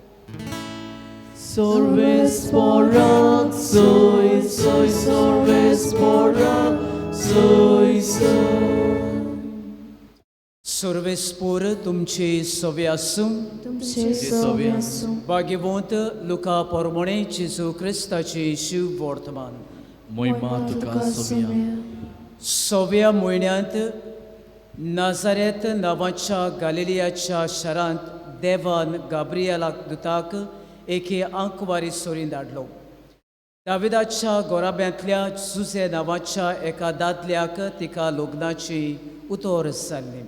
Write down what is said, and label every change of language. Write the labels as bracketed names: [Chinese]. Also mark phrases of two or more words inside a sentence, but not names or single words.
[Konkani] Sorvesporak, soy, soy, sorvesporak, soy, soy. सर्वेस्पोर तुमचे सोवे आसूं. तुमचे सोवे आसूं. भाग्यवंत लुका पोरमोणे जेजू क्रिस्ताचे शिव वर्तमान. Moima tuka somia. सोव्या म्हयन्यांत नाजारेत नांवाच्या गालिलियाच्या शारांत देवान गाब्रियलाक दुताक एके आंकवारी सोरीन धाडलो. दाविदाच्या गोराब्यांतल्या जुजे नांवाच्या एका दादल्याक तिका लग्नाची उतर जाल्ली.